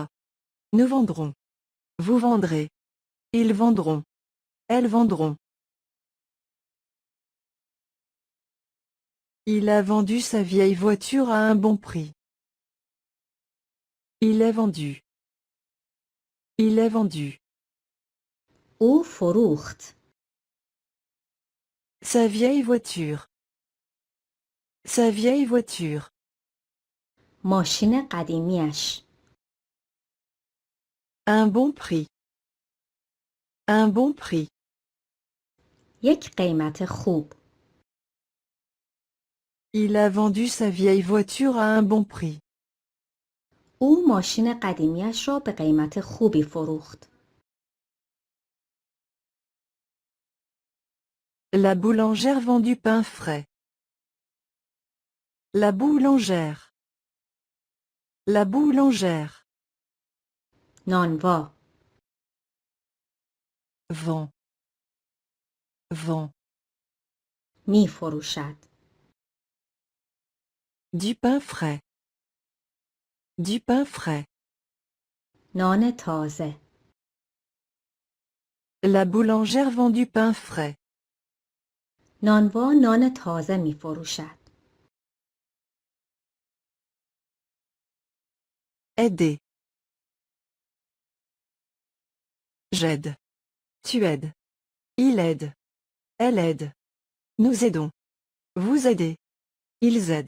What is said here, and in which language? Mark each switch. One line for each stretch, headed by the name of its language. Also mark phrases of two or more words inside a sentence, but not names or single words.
French: Nous vendrons. Vous vendrez. Ils vendront. Elles vendront. Il a vendu sa vieille voiture à un bon prix. Il est vendu. Il est vendu.
Persian: او فروخت.
French: Sa vieille voiture. Sa vieille voiture.
Persian: ماشین قدیمیش.
French: Un bon prix. Un bon prix.
Persian: یک قیمت خوب.
French: Il a vendu sa vieille voiture à un bon prix.
Persian: او ماشین قدیمیش را به قیمت خوبی فروخت.
French: La boulangère vend du pain frais. La boulangère. La boulangère.
Persian: نانوا.
French: Vend. Vend.
Persian: می فروشد.
French: Du pain frais. Du pain frais.
Persian: نان تازه.
French: La boulangère vend du pain frais.
Persian: نانوا نان تازه می فروشد.
French: Aider. J'aide. Tu aides. Il aide. Elle aide. Nous aidons. Vous aidez. Ils aident.